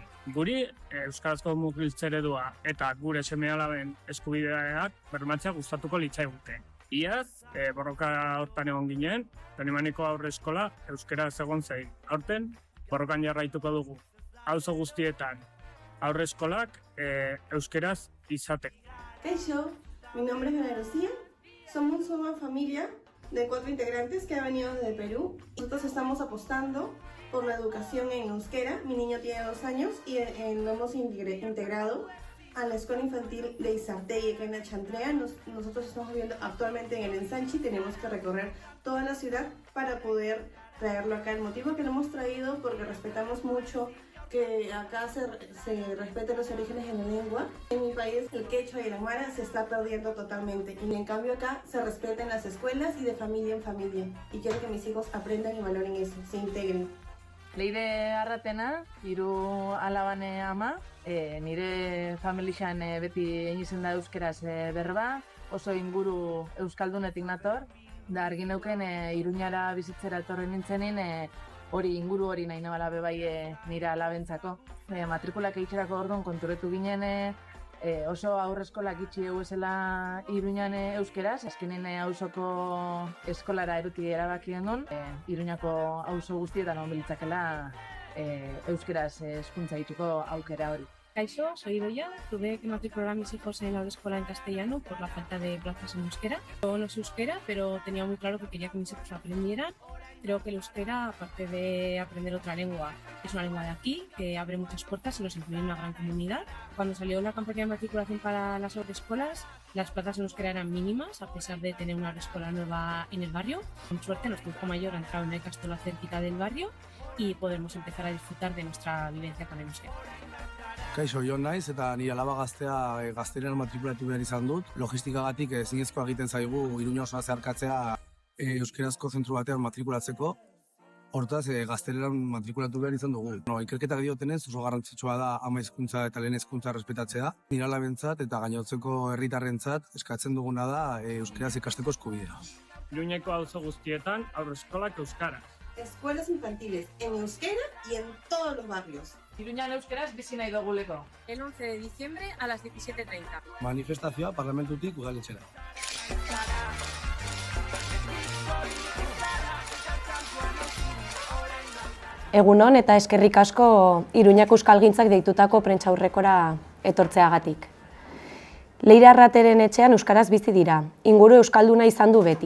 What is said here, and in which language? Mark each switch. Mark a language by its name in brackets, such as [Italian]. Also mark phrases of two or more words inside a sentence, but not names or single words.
[Basque] Guri euskarazko murgiltze eredua eta gure seme-alaben eskubideak bermatzea gustatuko litzaiguke. Iaz, borroka hortan egon ginen, Donibaneko aurre eskola euskaraz egon zein. Aurten, borrokan jarraituko dugu. Auzo guztietan aurre eskolak euskaraz izateko. Kaixo, [Spanish] mi nombre es Ana Lucía. Somos una familia de 4 integrantes que ha venido desde Perú. Nosotros estamos apostando por la educación en euskera. Mi niño tiene 2 años y lo hemos integrado a la escuela infantil de Izartegui, que en la Chantrea. Nosotros estamos viviendo actualmente en el Ensanche y tenemos que recorrer toda la ciudad para poder traerlo acá. El motivo que lo hemos traído porque respetamos mucho que acá se respeten los orígenes en la lengua. En mi país el quechua y el aymara se está perdiendo totalmente y en cambio acá se respetan las escuelas y de familia en familia y quiero que mis hijos aprendan y valoren eso, se integren. [Basque] Leire Arratena, 3 alabane ama, nire familixan beti egin izen da euskeraz berba, oso inguru euskaldunetik nator, da argi neuken Iruñara bizitzera etorri nintzenin, inguru hori nahi nabala bebai nire alabentzako. Matrikulak egitxerako orduan konturetu ginen oso aurreskolak itxi eguezela Iruñan euskeraz, azkenen auzoko eskolara eruti erabaki genuen, Iruñako auzo guztietan hon bilitzakela euskeraz hezkuntza egiteko aukera hori. Kaixo, [Spanish] soy Idoia. Tuve que matricular a mis hijos en la escuela en castellano por la falta de plazas en euskera. Yo no sé euskera, pero tenía muy claro que quería que mis hijos aprendieran. Creo que el euskera, aparte de aprender otra lengua, es una lengua de aquí, que abre muchas puertas y nos incluye en una gran comunidad. Cuando salió la campaña de matriculación para las escuelas, las plazas en euskera eran mínimas, a pesar de tener una escuela nueva en el barrio. Con suerte, nuestro hijo mayor ha entrado en una ikastola cerquita del barrio y podemos empezar a disfrutar de nuestra vivencia con el euskera. [Basque] Kaixo, Jon naiz eta nire alaba gaztea gazterean matrikulatu behar izan dut. Logistikagatik ezinezkoa egiten zaigu Iruña osoa zeharkatzea euskerazko zentru batean matrikulatzeko. Hortaz, gazterean matrikulatu behar izan dugu. Ikerketak diotenez oso garrantzitsua da ama hizkuntza eta lehen hezkuntza errespetatzea. Nire alabentzat eta gainotzeko herritarrentzat eskatzen duguna da euskeraz ikasteko eskubidea. Iruñeko auzo guztietan aurreskolak euskaraz. [Spanish] Escuelas infantiles en euskera y en todos los barrios. [Basque] Iruñan euskeraz bizi nahi duguleko. [Spanish] El 11 de diciembre a las 17:30. [Basque] Manifestazioa parlamentutik udaletxera. Egunon eta eskerrik asko Iruñako euskalgintzak deitutako prentsaurrekora etortzeagatik. Leire Arrateren etxean euskaraz bizi dira. Inguru euskalduna izan du beti.